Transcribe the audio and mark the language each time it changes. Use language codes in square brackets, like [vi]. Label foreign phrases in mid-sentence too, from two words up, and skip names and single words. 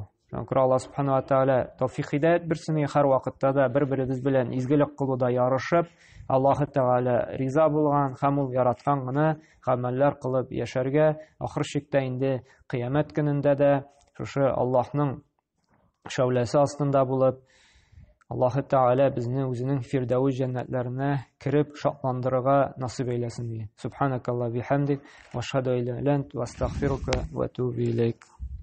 [tt] Шуңа Аллаһ [ar] سبحانه وتعالى [tt] тауфик хидаят берсен һәр вакытта да бер-беребез белән изгелек кылуда ярышып, Аллаһ Тааля риза булган һәм ул яраткан гына гамәлләр кылып яшәргә, ахыр чиктә инде кыямәт көнендә дә шушы Аллаһның шәүләсе астында булып, Аллаһ Тааля безне үзенең фирдәүс җәннәтләренә кирип шатландырырга насыйп әйләсен ди. [ar] سبحانك اللهم وبحمدك وأشهد أن لا إله إلا أنت وأستغفرك وأتوب إليك.